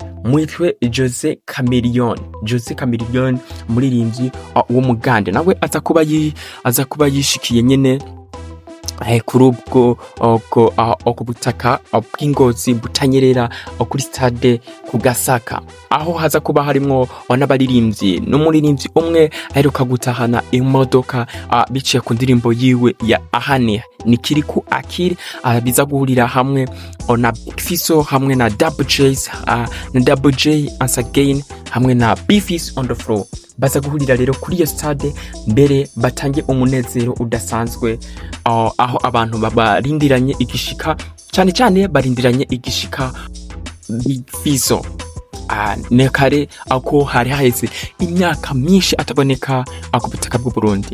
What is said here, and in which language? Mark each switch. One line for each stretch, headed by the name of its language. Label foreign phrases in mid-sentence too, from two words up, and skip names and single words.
Rundi: Mwitwe Jose Chameleone umuririmbyi w'umugande, nawe aza kuba yishikiye nyene kuri ubwo ku butaka bw'Ingozi Butanyerera kuri stade kugasaka, aho haza kuba harimo n'abaririmbyi n'umuririmbyi umwe aheruka gutahana imodoka biciye ku ndirimbo yiwe ya ahane ni Kirikou A Kili. Biza guhurira hamwe na Big Fizzo hamwe na Double J
English: once again
Rundi: hamwe na Beefys
English: on the floor.
Rundi: Baza guhurira rero kuri iyo stade mbere batangiye umunezero udasanzwe, aho abantu barindiranye igishika, cyane barindiranye igishika Big Fizzo. Nekare ako hari haheze imyaka myinshi ataboneka ku butaka bw'u Burundi.